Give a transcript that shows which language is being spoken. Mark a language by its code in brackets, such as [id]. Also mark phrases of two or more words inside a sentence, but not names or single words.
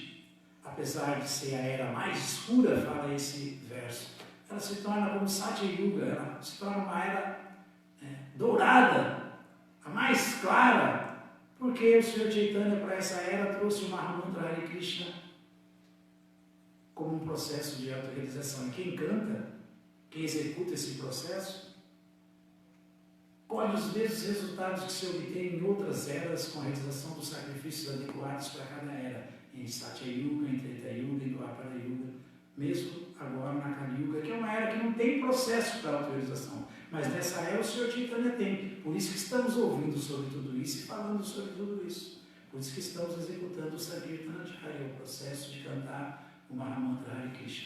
[pt] Apesar de ser a era mais escura, fala esse verso, ela se torna como Satya Yuga, ela se torna uma era dourada, a mais clara, porque o Senhor Chaitanya para essa era trouxe o Mahamantra Hare Krishna como um processo de autorrealização. E quem canta, quem executa esse processo, colhe os mesmos resultados que se obtém em outras eras com a realização dos sacrifícios adequados para cada era, em Satya Yuga, em Treta Yuga, em Dwapara Yuga, mesmo agora na Kali Yuga, que é uma era que não tem processo para autorização, mas nessa era o Senhor Chaitanya tem. Por isso que estamos ouvindo sobre tudo isso e falando sobre tudo isso. Por isso que estamos executando o Sankirtana Jagya, o processo de cantar o Mahamantra Hare Krishna.